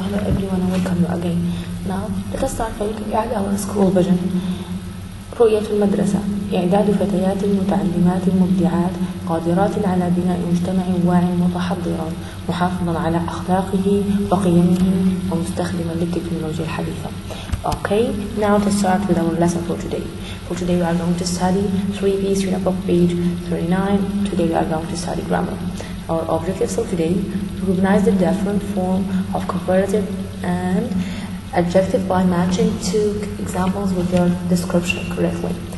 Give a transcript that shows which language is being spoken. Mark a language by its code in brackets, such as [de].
[en] Hello everyone and welcome you again. Now let us start by looking at our school vision. [ar] رؤية المدرسة إعداد فتيات متعلمات مبدعات قادرات على بناء مجتمع واعٍ متحضرا محافظا على أخلاقه وقيمه ومستخدما للتكنولوجيا الحديثة. [en] Okay, now to start with our lesson for today. For today we are going to study 3 Student Book page 39. Today we are going to study grammar. Our objectives for today: recognize the different form of comparative and adjective by matching two examples with their description correctly.